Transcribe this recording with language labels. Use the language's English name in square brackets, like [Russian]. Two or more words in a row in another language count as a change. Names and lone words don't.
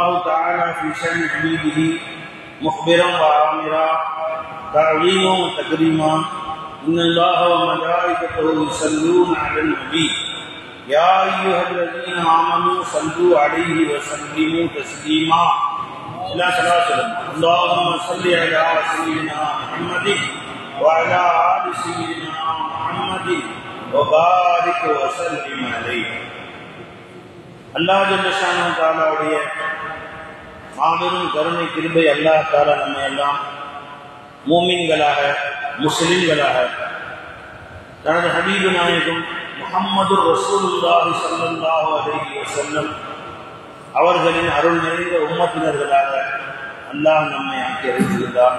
[Arabic] تعالى في شأن حبيبه مخبرا وآمرا تعظيما وتكريما إن الله وملائكته يصلون على النبي يا أيها الذين آمنوا صلوا عليه وسلموا تسليما إلى صلاة اللهم صل على سيدنا محمد وعلى آل سيدنا محمد وبارك وسلم عليه. [Tamil] அல்லாஹ் [Arabic] جل شأنه [Tamil] தஆலாவுடைய மாபெரும் கருணை கிருபை அல்லாஹ் தஆலா நம்மை எல்லாம் மூமின்களாக முஸ்லிம்களாக தனது ஹபீபு நாயகம் முஹம்மது [Arabic] رسول الله صلى الله عليه وسلم [Tamil] அவர்களின் அருள் நிறைந்த உம்மத்தினர்களாக அல்லாஹ் நம்மை ஆக்கி அழைத்திருந்தார்.